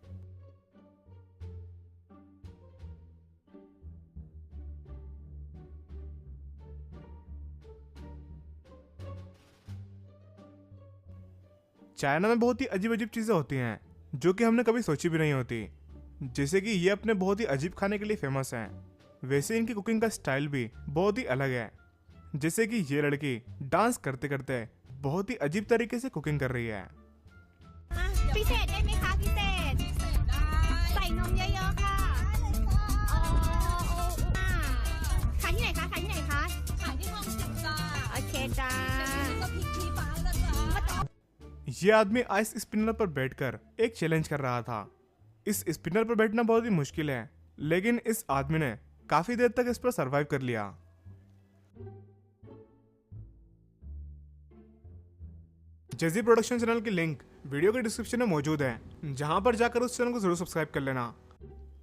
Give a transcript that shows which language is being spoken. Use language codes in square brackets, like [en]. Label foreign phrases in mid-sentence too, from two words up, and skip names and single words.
[hi] चाइना में बहुत ही अजीब अजीब चीजें होती हैं जो कि हमने कभी सोची भी नहीं होती। जैसे कि ये अपने बहुत ही अजीब खाने के लिए फेमस हैं। वैसे इनकी कुकिंग का स्टाइल भी बहुत ही अलग है। जैसे कि ये लड़की डांस करते करते बहुत ही अजीब तरीके से कुकिंग कर रही है। [th] พิเศษได้ไหมคะพิเศษใส่นมเยอะๆค่ะอ๋อขายที่ไหนคะขายที่ไหนคะขายที่ห้องสิบจ้าโอเคจ้า [hi] ये आदमी [en] ice spinner [hi] पर बैठकर एक चैलेंज कर रहा था। इस स्पिनर पर बैठना बहुत ही मुश्किल है, लेकिन इस आदमी ने काफी देर तक इस पर सरवाइव कर लिया। जेजी प्रोडक्शन चैनल की लिंक वीडियो के डिस्क्रिप्शन में मौजूद है, जहां पर जाकर उस चैनल को जरूर सब्सक्राइब कर लेना।